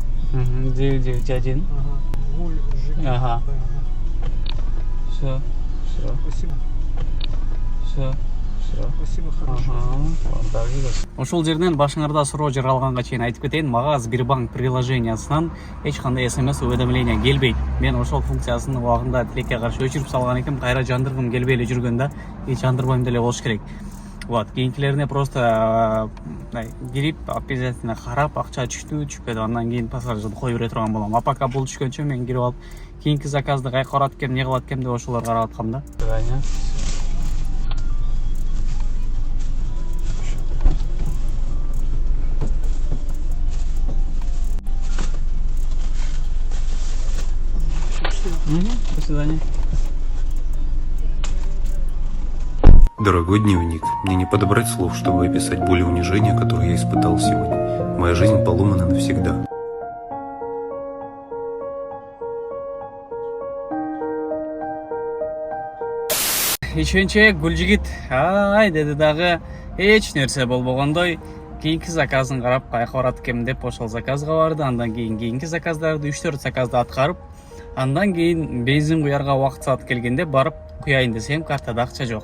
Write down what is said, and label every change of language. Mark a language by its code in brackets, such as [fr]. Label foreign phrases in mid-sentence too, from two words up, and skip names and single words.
[ru] 991. Ага. Гуль, Жигуль. Ага. Все. Спасибо. Все. Спасибо, хорошо. [ky] Ошол жерден башыңарда суроо жаралганга чейин айтып кетейин, мага Сбербанк приложениясынан эч кандай [ru] смс уведомление [ky] келбейт. Мен ошол функциясын убагында тилекке каршы өчүрүп салган экенмин, кайра жандыргым келбей эле жүргөн да, жандырбайм деле болуш керек. Вот, кийинкилерине просто кирип, обязательно карап, акча түштү, түшпөдү, андан кийин пассажирди кое бере турган болом. [ru] А пока [ky] бул түшкөнчө мен кирип алып, кийинки заказды кайка барат экен, эмне кылат экен деп ошолорду карап аткам да. [ru] До свидания. Дорогой дневник, мне не подобрать слов, чтобы описать боль и унижение, которое я испытал сегодня. Моя жизнь поломана навсегда. [ky] Иченче Гүлжигит ай деди дагы эч нерсе болбогондой кийинки заказын карап кайка барат экенмин деп ошол заказга барды. Андан кийин кийинки заказдарды 3-4 заказды аткарып, андан кийин бензин куярга убакыт саат келгенде барып куяйын десем, картада акча жок.